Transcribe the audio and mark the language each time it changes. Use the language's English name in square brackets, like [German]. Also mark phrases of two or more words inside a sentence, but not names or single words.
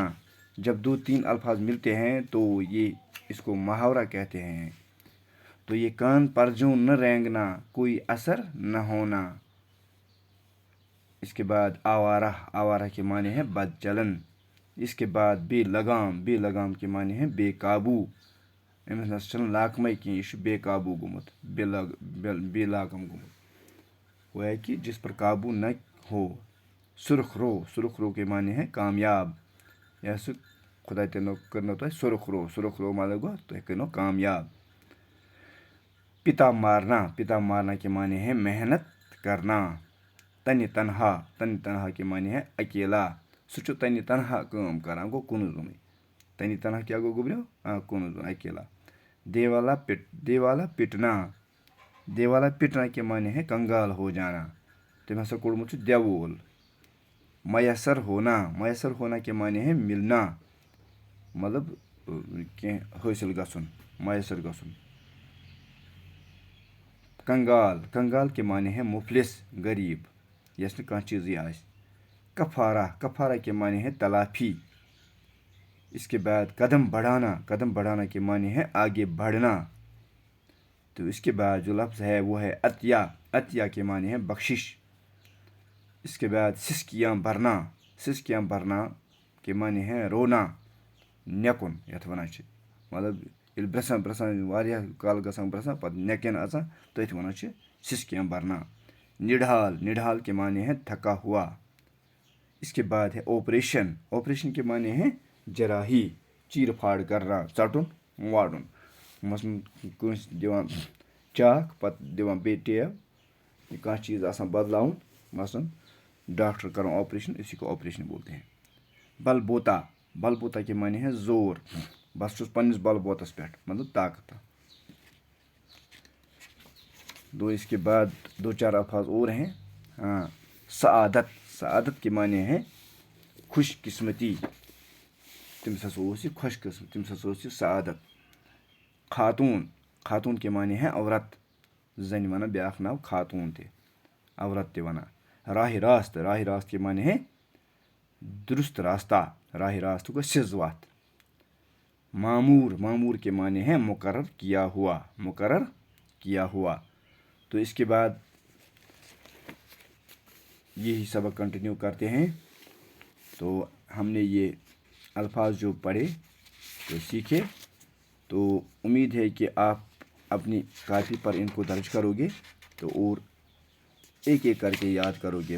[Urdu] جب دو تین الفاظ ملتے ہیں تو یہ اس کو محاورہ کہتے ہیں۔ تو یہ کان پر جوں نہ رینگنا، کوئی اثر نہ ہونا۔ اس کے بعد آوارہ۔ آوارہ کے معنی ہے بد چلن۔ اس کے بعد بے لگام۔ بے لگام کے معنی ہے بے قابو۔ [Kashmiri] أمِس نہ چھنہٕ لاکمے کینٛہہ، یہِ چھُ بے قابو گوٚمُت، بے لاگم گوٚمُت، [Urdu] وہ ہے کہ جس پر قابو نہ ہو۔ سرخ رو۔ سرخ رو کے معنی ہے کامیاب یا [Kashmiri] سُہ خدا تِنو کٔرنو تۄہہِ سرخ رو۔ سرخ رو مطلب گوٚو تُہۍ کٔرنو کامیاب۔ [Urdu] پتا مارنا۔ پتا مارنا کے معنی ہے محنت کرنا. تنہِ تنہا کے معنی ہے اکیلا. [Kashmiri] سُہ چھُ تنہِ تنہا کٲم کران, گوٚو کُنُے زوٚنُے. تنہِ تنہا کیٛاہ گوٚو گوٚبریو؟ کُنُے زوٚن, [Urdu] اکیلا. دیوالا پٹنا کے معنی ہے کنگال ہو جانا. [Kashmiri] تٔمۍ ہسا کوٚڑمُت چھُ دیوول. [Urdu] میسر ہونا کے معنی ہے ملنا, مطلب [Kashmiri] کینٛہہ حٲصِل گژھُن, میسر گژھُن. [Urdu] کنگال کے معنی ہے مفلس, غریب, [Kashmiri] یس نہٕ کانٛہہ چیٖزٕے آسہِ. [Urdu] کفارہ کے معنی ہے تلافی. اس کے بعد قدم بڑھانا کے معنی ہے آگے بڑھنا. تو اس کے بعد جو لفظ ہے وہ ہے عطیہ کے معنی ہے بخشش. اس کے بعد سسکیاں بھرنا کے معنی ہے رونا, [Kashmiri] نیکُن یَتھ وَنان چھِ. مطلب ییٚلہِ برٛسان واریاہ کال گژھان برٛسان پَتہٕ نیٚکٮ۪ن اژان تٔتھۍ وَنان چھِ [Urdu] سسکیاں بھرنا. نڈھال کے معنی ہے تھکا ہوا. اس کے بعد ہے آپریشن کے معنی ہے جراحی, چیٖرٕ پھاڑ کرنا, [Kashmiri] ژٹُن واڑُن. مثلاً کٲنٛسہِ دِوان چاکھ پَتہٕ دِوان بیٚیہِ ٹیب, یا کانٛہہ چیٖز آسان بدلاوُن, مثلاً ڈاکٹر کران آپریشن, [Urdu] اسی کو آپریشن بولتے ہیں. بلبوتا کے معنی ہے زور, [Kashmiri] بس چھُس پنٛنِس بل بوتس پٮ۪ٹھ, [Urdu] مطلب طاقت. دو اس کے بعد 2-4 الفاظ اور ہیں. سعادت کے معنی ہے خوش قسمتی. [Kashmiri] تٔمِس ہسا اوس یہِ [Urdu] خوش قسمت, [Kashmiri] تٔمِس ہسا اوس یہِ سعادت. [Urdu] خاتوٗن کے معنی ہے عورت. [Kashmiri] زنہِ وَنان بیٛاکھ ناو خاتوٗن تہِ, عورت تہِ وَنان. [Urdu] راہِ راست کے معنی ہے درست راستہ. [Kashmiri] راہِ راست گوٚو سیٚز وَتھ. [Urdu] معمور کے معنی ہے مقرر کیا ہوا. تو اس کے بعد یہی سبق کنٹینیو کرتے ہیں. تو ہم نے یہ الفاظ جو پڑھے تو سیکھے, تو امید ہے کہ آپ اپنی کاپی پر ان کو درج کرو گے تو اور ایک کر کے یاد کرو گے.